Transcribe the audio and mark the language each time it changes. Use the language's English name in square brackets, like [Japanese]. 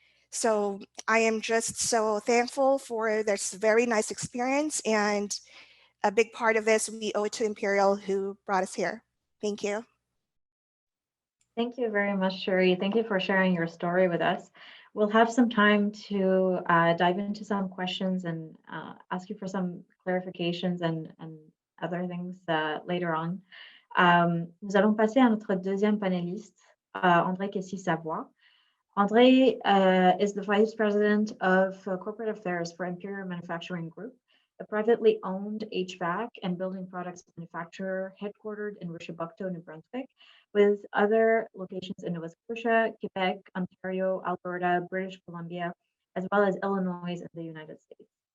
[English] So I am just so thankful for this very nice experience, and a big part of this we owe it to Imperial, who brought us here. Thank you. Thank you very much, Sherry. Thank you for sharing your story with us. We'll have some time to dive into some questions and ask you for some clarifications and other things later on. [French] Nous allons passer à notre deuxième panéliste, André Kessy-Savoie. [English] André is the Vice President of Corporate Affairs for Imperial Manufacturing Group, a privately owned HVAC and building products manufacturer headquartered in Reshibucto, New Brunswick, with other locations in Nova Scotia, Quebec, Ontario, Alberta, British Columbia, as well as Illinois in the United States.